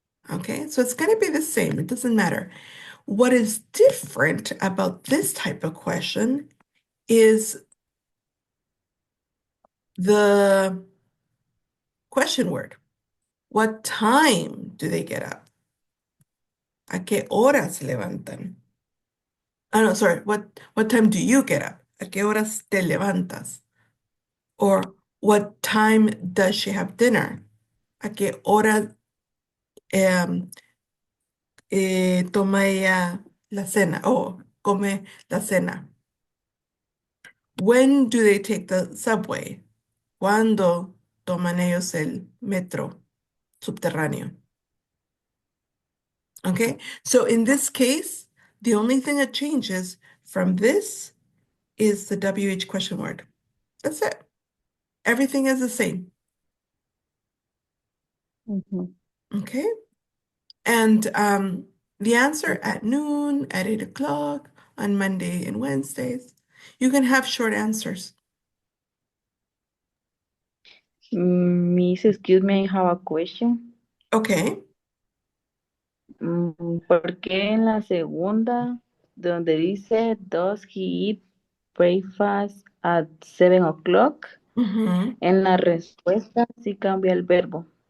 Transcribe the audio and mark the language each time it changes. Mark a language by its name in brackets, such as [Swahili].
[Spanish] Okay, so it's going to be the same. It doesn't matter. What is different about this type of question is the question word. What time do they get up? ¿A qué hora se levantan? Oh, no, sorry. What time do you get up? ¿A qué horas te levantas? [English] Or what time does she have dinner? [Spanish] ¿A qué hora em, toma ella la cena o come la cena? [English] When do they take the subway? [Spanish] ¿Cuándo toman ellos el metro subterráneo? [English] Okay, so in this case, the only thing that changes from this is the WH question word. That's it. Everything is the same. Okay, and the answer at noon, at 8 o'clock, on Monday and Wednesdays. You can have short answers. Miss, excuse me, I have a question. Okay. [Spanish] ¿Por qué en la segunda, donde dice, [English] does he eat breakfast at 7 o'clock? [Spanish] En la respuesta sí cambia el verbo.